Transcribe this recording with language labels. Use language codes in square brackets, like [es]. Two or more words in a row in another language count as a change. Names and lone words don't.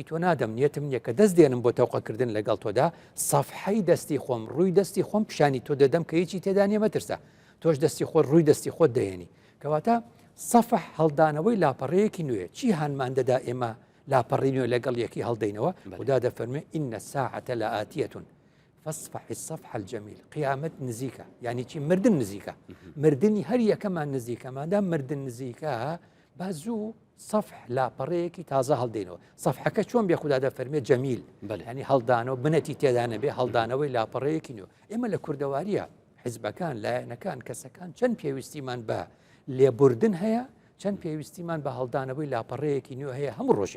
[ckb] تۆ نادەم نیەتم نییە کە دەست دێنم بۆ تەوقەکردن لەگەڵ تۆدا سەفحەی دەستی خۆم ڕووی دەستی خۆم پیشانی تۆ دەدەم کە هیچی تێدا نیە مەترسە تۆش دەستی خۆت ڕووی دەستی خۆت دەهێنی کەواتە سەفح هەڵدانەوەی لاپەڕەیەکی نوێ چی هانمان دەدا ئێمە لاپەڕی نوێ لەگەڵ یەکی هەڵدەینەوە خدا دەفەرمێ [ar] ئین الساعة لآتیة فاصفح الصفح الجميل [ckb] قیامەت نزیکە یعنی چی مردن نزیکە مردنی هەر یەکەمان نزیکە مادام مردن نزیکە با زوو صفح لاپەڕەیەکی تازە هەڵدەینەوە صفحەکە چۆن بێ خوددا دەفەرمێت جەمیل ینی هەڵدانەوە بنەتی تێدا نەبێ هەڵدانەوەی لاپەڕەیەکی نوێ ئێمە لە کوردەواریە حیزبەکان لایەنەکان کەسەکان چەند پێویستیمان بە لێبوردن هەیە چەند پێویستیمان بە هەڵدانەوەی لاپەڕەیەکی نوێ هەیە هەموو ڕۆژێک